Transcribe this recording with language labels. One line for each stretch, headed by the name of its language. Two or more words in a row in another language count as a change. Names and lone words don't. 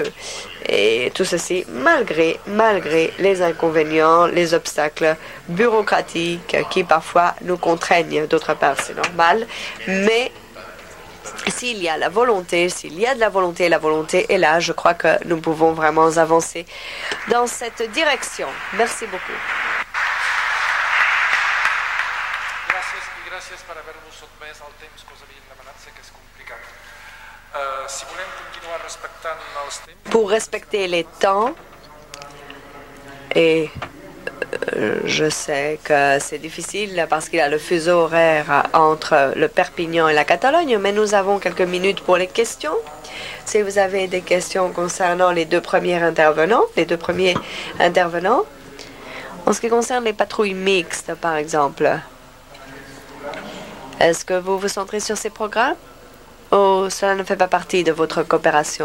French: Et tout ceci malgré les inconvénients, les obstacles bureaucratiques qui parfois nous contraignent. D'autre part, c'est normal, mais s'il y a la volonté, la volonté est là, je crois que nous pouvons vraiment avancer dans cette direction. Merci beaucoup.
Catalan: Gràcies per haver-vos sotmès al temps que us havíem demanat, sé que és complicat. Si volem continuar respectant els temps...
French: Pour respecter les temps, et je sais que c'est difficile parce qu'il y a le fuseau horaire entre le Perpignan et la Catalogne, mais nous avons quelques minutes pour les questions. Si vous avez des questions concernant les deux premiers intervenants, en ce qui concerne les patrouilles mixtes, par exemple, est-ce que vous vous centrez sur ces programmes ou cela ne fait pas partie de votre coopération?